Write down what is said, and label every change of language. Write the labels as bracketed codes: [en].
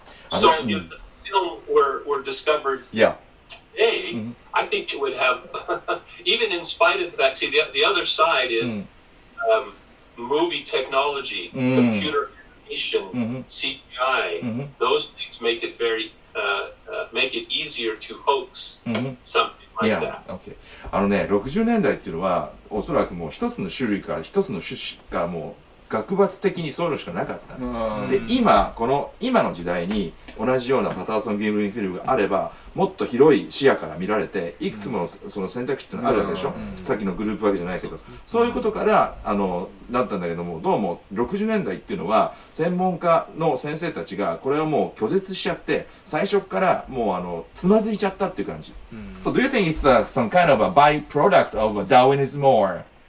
[en] So if the film were discovered today, I think it would have, even in spite of the fact, see, the other side is movie technology, computer animation, CGI. Those things make it make it easier to hoax something like that. Okay. [ja] 60年代っていうのはおそらくもう一つの種類から一つの種しかもう学抜的にそういうのしかなかった。で、今の時代に同じようなパターソン・ギムリンフィルムがあればもっと広い視野から見られていくつもその選択肢っていうのがあるわけでしょ。さっきのグループわけじゃないけど、そういうことからなったんだけども、どうも60年代っていうのは専門家の先生たちがこれをもう拒絶しちゃって最初からもうつまずいちゃったっていう感じ。 [en] So do you think it's some kind of a byproduct of Darwinism or?